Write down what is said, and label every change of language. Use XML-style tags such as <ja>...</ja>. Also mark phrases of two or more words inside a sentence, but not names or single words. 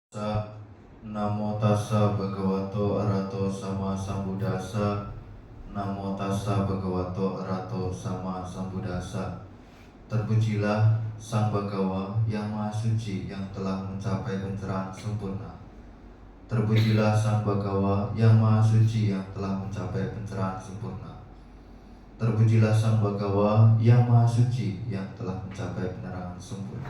<pi>Namo tassa bhagavato arahato sama sambuddhassa. Namo tassa bhagavato arahato sama sambuddhassa.</pi> <id>Terpujilah Sang Bhagawa yang Maha Suci yang telah mencapai pencerahan sempurna. Terpujilah Sang Bhagawa yang Maha Suci yang telah mencapai pencerahan sempurna. Terpujilah Sang Bhagawa yang Maha Suci yang telah mencapai penerangan sempurna.</id>